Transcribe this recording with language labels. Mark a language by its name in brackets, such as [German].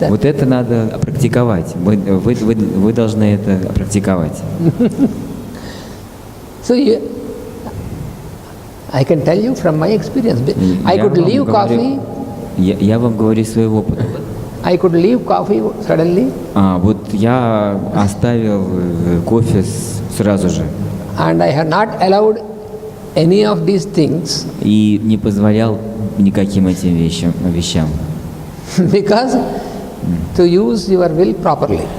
[Russian] Вот это надо практиковать. Вы должны это практиковать. [English] So I can tell you from my experience. I could leave coffee. [Russian] Я вам говорю своего опыта. [English] I could leave coffee suddenly. [Russian] Вот я оставил кофе сразу же. [English] And I have not allowed any of these things. [Russian] И не позволял никаким этим вещам. [English] Because to use your will properly.